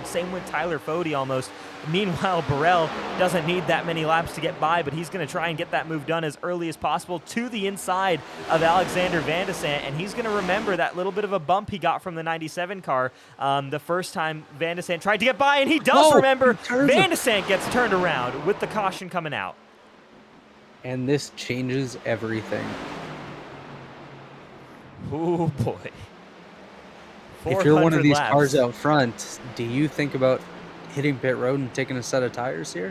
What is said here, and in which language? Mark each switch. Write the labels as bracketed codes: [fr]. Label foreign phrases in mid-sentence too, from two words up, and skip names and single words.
[en] Same with Tyler Fode almost. Meanwhile, Burrell doesn't need that many laps to get by, but he's going to try and get that move done as early as possible to the inside of Alexander Van de Sant, and he's going to remember that little bit of a bump he got from the 97 car the first time Van de Sant tried to get by, and he does remember. Van de Sant gets turned around with the caution coming out. And this changes everything. Oh, boy. If you're one of these laps. cars out front, do you think about hitting pit road and taking a set of tires here?